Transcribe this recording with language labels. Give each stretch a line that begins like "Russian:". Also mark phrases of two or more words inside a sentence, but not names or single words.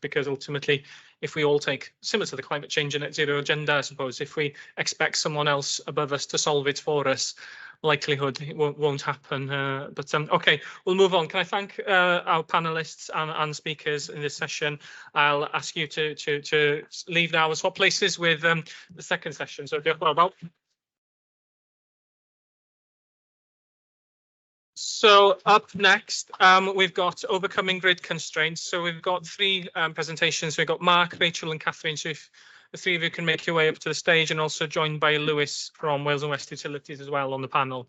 English: Because ultimately, if we all take, similar to the climate change and net zero agenda, I suppose, if we expect someone else above us to solve it for us, likelihood it won't happen. Okay, we'll move on. Can I thank our panelists and speakers in this session? I'll ask you to leave now and swap places with the second session.
Welsh: So diolch yn fawr.
English: So up next, we've got overcoming grid constraints. So we've got three presentations. We've got Mark, Rachel and Catherine. So if the three of you can make your way up to the stage, and also joined by Lewis from Wales and West Utilities as well on the panel.